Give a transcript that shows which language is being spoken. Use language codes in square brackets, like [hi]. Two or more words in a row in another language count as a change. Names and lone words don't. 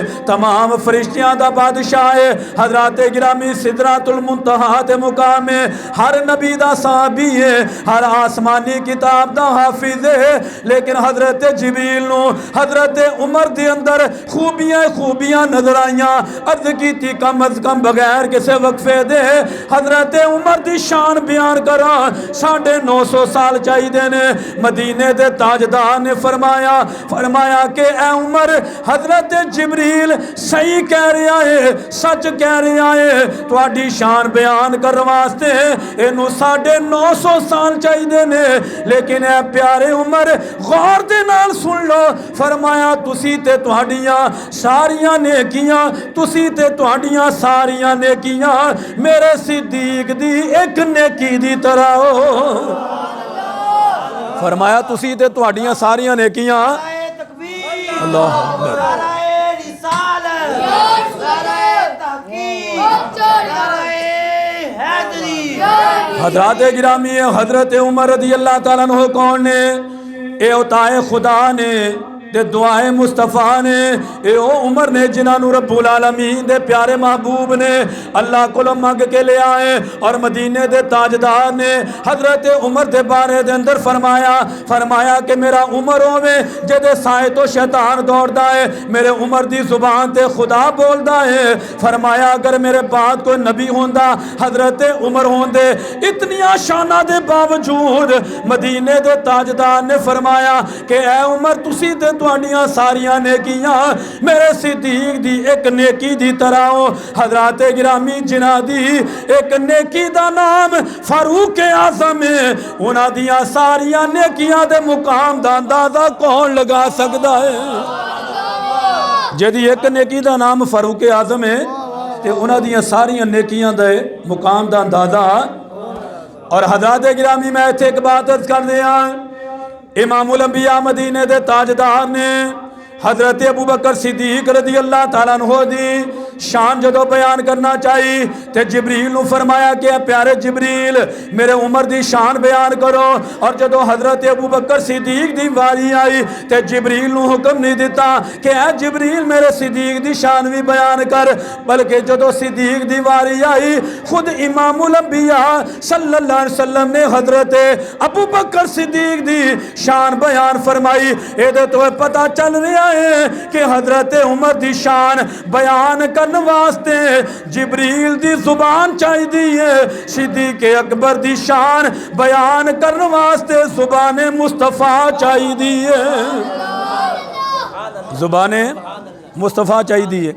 [pa] تمام فرشتیاں دا بادشاہ ہے. حضرات گرامی سدرۃ المنتہا تے مقام ہے. ہر نبی دا صحابی ہے, ہر آسمانی کتاب دا حافظ ہے, لیکن حضرت جبریل نو حضرت عمر دے اندر خوبیاں نظر آئیاں. عرض کیتی کم از کم بغیر کسے وقفے دے حضرت عمر دی شان بیان کرا 950 سال چاہی دے نے. مدینے دے تاجدار نے فرمایا کہ اے عمر حضرت جبریل صحیح کہہ رہا ہے, سچ کہہ رہا ہے. تواڈی شان بیان کرنے واسطے اینو 950 سال چاہی دے نے. لیکن اے پیارے عمر غور دے نال سن لو. فرمایا تسی تے تہاڈیاں ساریاں نیکیاں میرے صدیق دی ایک نیکی دی طرح ہو. فرمایا تسی تے تہاڈیاں ساریاں نیکیاں [ar] اللہ اکبر [pa] حضرات گرامی حضرت عمر [ar] رضی اللہ تعالیٰ عنہ [pa] کون نے؟ اے عطائے خدا نے تے دعائے مصطفیٰ نے. اے او عمر نے جنہاں [ar] رب العالمین [pa] دے پیارے محبوب نے اللہ کو مانگ کے لے آئے. اور مدینے دے تاجدار نے حضرت عمر دے بارے دے اندر فرمایا کہ میرا عمر ہوے جدے سائے تو شیطان دوڑدا ہے, میرے عمر دی زبان تے خدا بولدا ہے. فرمایا اگر میرے بعد کوئی نبی ہوندا حضرت عمر ہوندے. اتنیاں شاناں دے باوجود مدینے دے تاجدار نے فرمایا کہ اے عمر تسی تے تواڈیاں ساریاں نیکیاں میرے صدیق دی ایک نیکی دی طرح ہو. حضرات گرامی جنہاں دی ایک نیکی دا نام فاروق اعظم ہے, انہاں دیاں ساریاں نیکیاں دے مقام دا اندازہ کون لگا سکدا ہے؟ جدی ایک نیکی دا نام فاروق اعظم ہے تے انہاں دیاں ساریاں نیکیاں دے مقام دا اندازہ. اور حضرات گرامی میں ایتھے ایک بات عرض کر دیاں, امام الانبیاء مدینے دے تاجدار نے حضرت ابو بکر صدیق [ar] رضی اللہ تعالیٰ عنہ [pa] دی شان جدو بیان کرنا چاہیے تے جبریل نو فرمایا کہ اے پیارے جبریل میرے عمر دی شان بیان کرو، اور جدو حضرت ابو بکر صدیق دی واری آئی تے جبریل نو حکم نہیں دیتا کہ اے جبریل میرے صدیق دی شان بھی بیان کر، بلکہ جدو صدیق دی واری آئی خود امام الانبیاء [ar] صلی اللہ علیہ وسلم [pa] نے حضرت ابو بکر صدیق دی شان بیان فرمائی۔ اے دے تو پتہ چل رہا ہے کہ حضرت عمر دی شان بیان کرنے واسطے جبریل دی زبان چاہی دی ہے، صدیق اکبر دی شان بیان کرنے واسطے زبان مصطفیٰ چاہی دی ہے، زبان مصطفیٰ چاہی دی ہے۔